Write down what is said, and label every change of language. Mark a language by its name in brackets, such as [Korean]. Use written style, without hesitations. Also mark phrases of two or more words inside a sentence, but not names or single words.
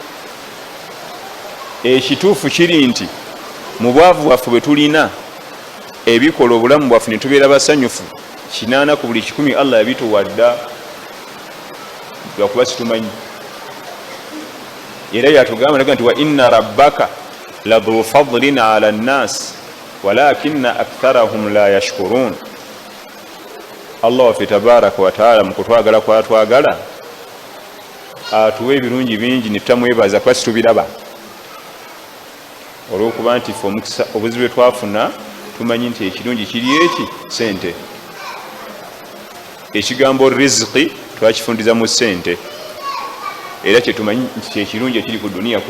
[Ganda] Ekituufu kiri nti mu bwavu bwaffe bwe tulina ebikola obulamu bwaffe ne tubeera basanyufu, 80 ku buli 100 Allah yabituwadda, lwakuba situmanyi. Era yatugamba nti [Arabic] وإن ربك لذو فضل على الناس ولكن أكثرهم لا يشكرون. [Ganda] Allah waffe [Arabic] تبارك وتعالى [Ganda] mu kutwagala kwatwagala atuwa ebirungi bingi ne tutamwebaza kuba situbiraba, olw'okuba nti ffe omukisa obuzibu bwe twafuna tumanyi nti ekirungi kiri eki sente. Ekigambo rizqi twakifundiza mu sente, era kyetumanyi nti kyekirungi ekiri ku duniya kuno.